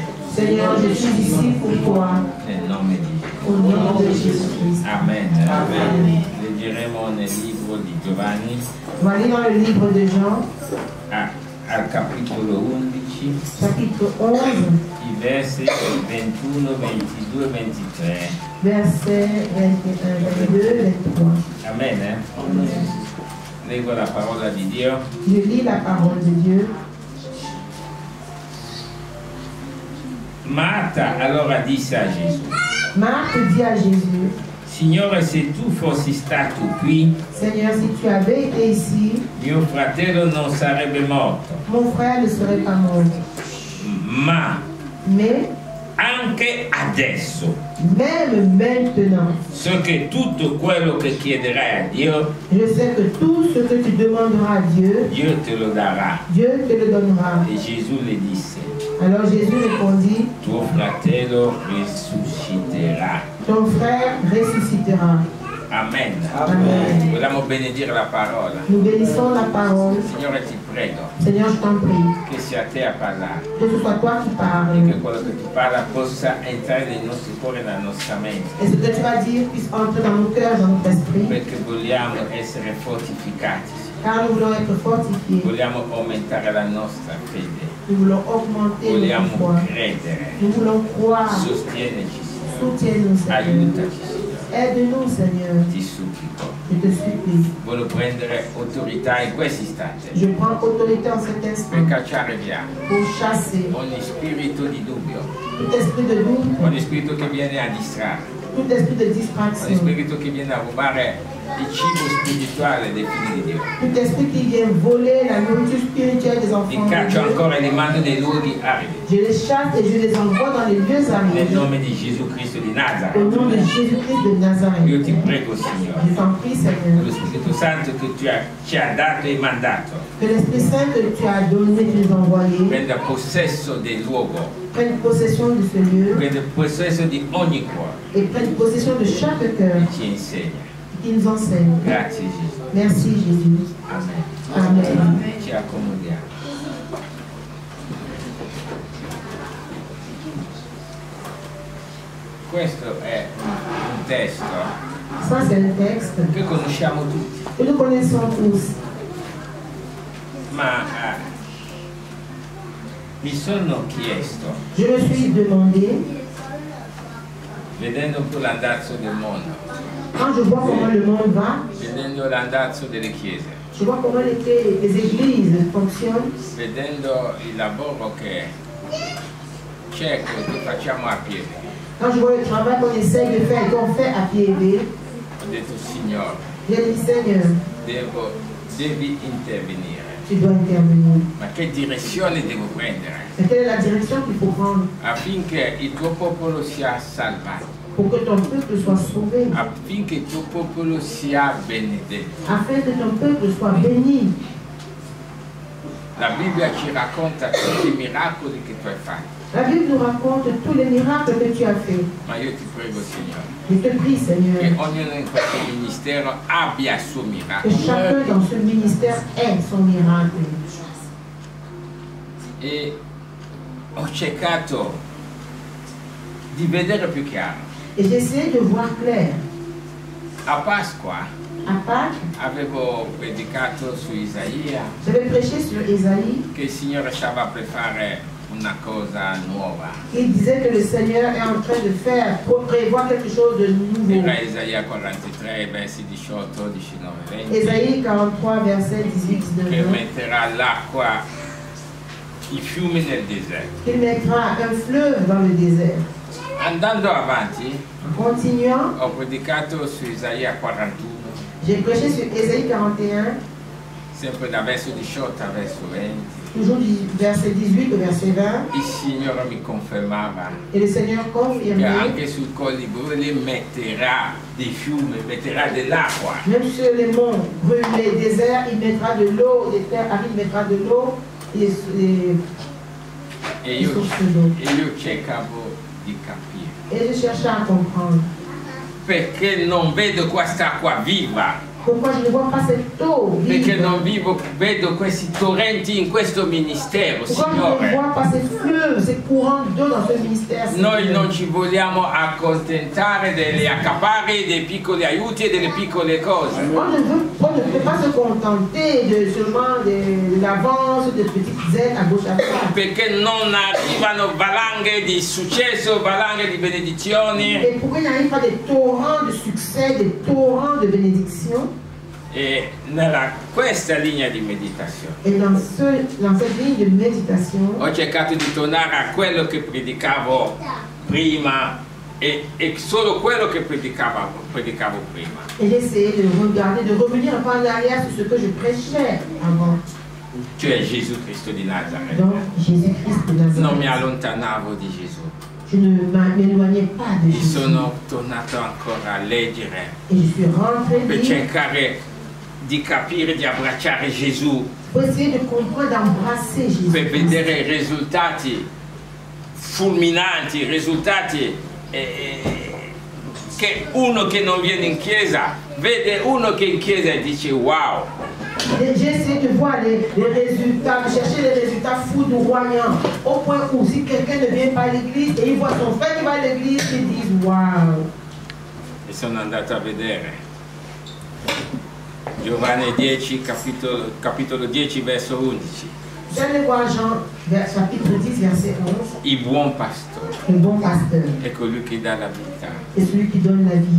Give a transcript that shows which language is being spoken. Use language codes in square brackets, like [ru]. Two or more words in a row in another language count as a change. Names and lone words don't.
[fr] Seigneur, je suis ici pour toi. Au nom de Jésus-Christ. Amen. Amen. [it] Leggeremo nel libro di Giovanni. [fr] On va lire dans le livre de Jean, [it] Al capitolo 11, [fr] chapitre 11, [it] i versi 21, 22 e 23. [fr] versets 21, 22, 23. [it] Amen. Leggo la parola di Dio. [fr] Je lis la parole de Dieu. [it] Marta allora disse a Gesù: [fr] Marthe dit à Jésus, [it] Signore, se tu fossi stato qui, [fr] Seigneur, si tu avais été ici, [it] mio fratello non sarebbe morto. [fr] mon frère ne serait pas mort. [it] Ma [fr] Mais, [it] anche adesso, [fr] même maintenant, [it] so che tutto quello che chiederai a Dio, [fr] je sais que tout ce que tu demanderas à Dieu, [it] Dio te lo darà. [fr] Dieu te le donnera. [it] E Gesù le disse: [fr] Alors Jésus répondit, [it] tuo fratello risusciterà. [fr] ton frère ressuscitera. [it] Amen. [fr] Amen. [it] Vogliamo benedire la parola. [fr] Nous bénissons la parole. [it] Signore, ti prego [fr] Seigneur, je t'en prie, [it] che sia te a parlare, [fr] que ce soit toi qui [it] e che [fr] parles. [it] quello che tu parla possa entrare nei nostri cuori e nella nostra mente, [fr] Et ce que tu vas dire puisse entrer dans nos cœurs, dans notre esprit, [it] perché vogliamo essere fortificati, [fr] car nous voulons être fortifiés. [it] vogliamo aumentare la nostra fede, [fr] Nous voulons augmenter notre [it] vogliamo [fr] foi. [it] credere. [fr] Nous voulons croire. [it] Sostienici, Signore, [fr] Soutiens-nous, Seigneur. [it] aiutaci, Signore, [fr] Aide-nous, Seigneur. [it] ti supplico. [fr] Je te supplie. [it] Voglio prendere autorità in questo istante [fr] Je prends autorité en cet instant [it] per cacciare via [fr] pour chasser [it] ogni spirito di dubbio, [fr] tout esprit de doute, [it] ogni spirito che viene a distrarre, [fr] tout esprit de [it] ogni [fr] distraction, [it] spirito che viene a rubare il cibo spirituale dei figli di Dio. [fr] tout esprit qui vient voler la nourriture spirituelle des [it] Li [fr] enfants de [it] caccio [fr] Dieu. [it] ancora e li mando nei luoghi aridi. [fr] Je les chasse et je les envoie dans les lieux [it] Nel [fr] arides. [it] nome di Gesù Cristo di [fr] Au [it] Nazareth. [fr] nom de Jésus-Christ de Nazareth. [it] Io ti prego, Signore, [fr] Je t'en prie, Seigneur, [it] lo Spirito Santo che ci ha dato e mandato, [fr] que l'Esprit Saint que tu as donné, tu nous as envoyé, [it] prenda possesso del luogo, [fr] prenne possession de ce lieu [it] prenda possesso di ogni cuore [fr] et prenne possession de chaque cœur [it] e ci insegna. [fr] qui nous enseigne. [it] Grazie, Gesù. [fr] Merci, Jésus. [it] Amen. [fr] Amen. [it] Ci accomodiamo. Questo è un testo [fr] Ça, c'est le texte [it] che conosciamo tutti, [fr] que nous connaissons tous. [it] ma mi sono chiesto, [fr] Je me suis demandé, [it] vedendo un po' l'andazzo del mondo, [fr] quand je vois comment le monde va, [it] vedendo l'andazzo delle chiese, [fr] je vois comment les églises fonctionnent, [it] vedendo il lavoro che c'è, che facciamo a piedi, [fr] quand je vois le travail qu'on essaye de faire et qu'on fait à pied levé, [it] ho detto: Signore, [fr] j'ai dit, Seigneur, [it] devi intervenire. [fr] tu dois intervenir. [it] Ma che direzione devo prendere [fr] Mais quelle est la direction qu'il faut prendre [it] affinché il tuo popolo sia salvato, [fr] pour que ton peuple soit sauvé, [it] affinché il tuo popolo sia benedetto? [fr] afin que ton peuple soit béni? [it] La Bibbia ci racconta tutti i miracoli che tu hai fatto, [fr] La Bible nous raconte tous les miracles que tu as faits. [it] ma io ti prego, Signore, [fr] Je te prie, [it] che [fr] Seigneur, [it] ognuno in questo ministero abbia il suo [fr] que [it] miracolo. [fr] chacun dans ce ministère ait son miracle. [it] E ho cercato di vedere più chiaro. [fr] Et j'ai essayé de voir clair. [it] A Pasqua [fr] À Pâques, [it] avevo predicato su Isaia [fr] j'avais prêché sur Ésaïe. [it] che il Signore stava per fare una cosa nuova. [fr] Il disait que le Seigneur est en train de faire, pour prévoir quelque chose de nouveau. [it] Era Isaia 43, versi 18, 19, 20, [fr] Ésaïe 43, verset 18, [it] che [fr] 19. [it] metterà l'acqua, i fiumi nel deserto. [fr] Qu'il mettra un fleuve dans le désert. [it] Andando avanti, [fr] Continuant, [it] ho predicato su Isaia 41, [fr] j'ai prêché sur Ésaïe 41, [it] sempre da verso 18 a verso 20. [fr] toujours du verset 18 au verset 20. [it] Il Signore mi confermava [fr] Et le Seigneur [it] che [fr] confirmait, [it] anche sui colli bruni metterà dei fiumi, metterà dell'acqua. [fr] même sur les monts brûlés, déserts, il mettra de l'eau, des terres arides, il mettra de l'eau, et [it] E [fr] les [it] io, [fr] sources d'eau. [it] cercavo di capire. [fr] Et je cherchais à comprendre. [it] Perché non vedo quest'acqua viva? [fr] Pourquoi je ne vois pas cette eau [it] Perché [fr] vive? [it] non vedo questi torrenti in questo ministero, [fr] Pourquoi je ne [it] Signore? [fr] vois pas ces fleuves, ces courant d'eau dans ce ministère. [it] Noi non ci vogliamo accontentare degli accaparri, dei piccoli aiuti e delle piccole cose. [fr] On ne peut pas se contenter seulement de l'avance, de petites aides à gauche à droite. [it] Perché non arrivano valanghe di successo, valanghe di benedizioni. [fr] Et pourquoi il n'arrive pas des torrents de succès, des torrents de bénédiction? [it] E questa linea di meditazione [fr] Et dans cette ligne de méditation, [it] ho cercato di tornare a quello che predicavo prima e solo quello che predicavo prima. [fr] et j'ai essayé de regarder, de revenir un peu en arrière sur ce que je prêchais avant. [it] Cioè Gesù Cristo di Nazareth. [fr] Donc Jésus-Christ de Nazareth. [it] Non mi allontanavo di Gesù. [fr] Je ne m'éloignais pas de Jésus. [it] Sono tornato ancora a leggere [fr] Et je suis rentré [it] per [fr] lire [it] cercare di capire, di abbracciare Gesù, [fr] pour essayer de comprendre, d'embrasser Jésus. [it] per vedere i risultati fulminanti, risultati che uno che non viene in chiesa vede uno che in chiesa e dice wow. [fr] J'ai essayé de voir les résultats, de chercher les résultats foudroyants, au point où si quelqu'un ne vient pas à l'église et il voit son frère qui va à l'église, il dit waouh. [it] E sono andato a vedere Giovanni 10, capitolo 10, verso 11. [fr] J'allais voir Jean, chapitre 10, verset 11. [it] Il buon pastore [fr] Le bon pasteur [it] è colui che dà la vita [fr] est celui qui donne la vie